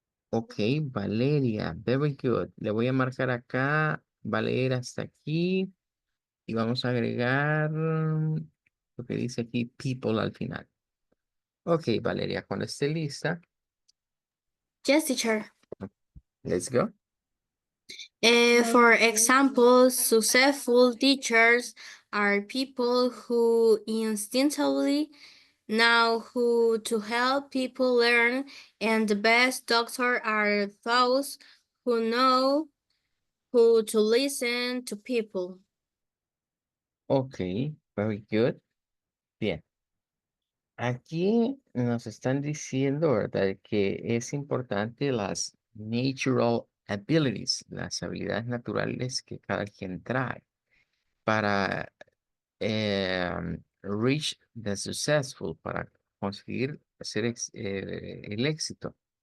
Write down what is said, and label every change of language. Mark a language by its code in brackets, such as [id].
[en] Ok, Valeria, very good. [es] Le voy a marcar acá, Valeria hasta aquí. Y vamos a agregar lo que dice aquí, people al final. Ok, Valeria, cuando esté lista, [en] Yes, teacher. let's go. For example, successful teachers are people who instinctively know who to help people learn, and the best doctors are those who know who to listen to people. Ok, very good. [es] Bien. Aquí nos están diciendo, ¿verdad? Que es importante las [en] natural abilities, [es] las habilidades naturales que cada quien trae para [en] reach the successful, [es] para conseguir hacer el éxito.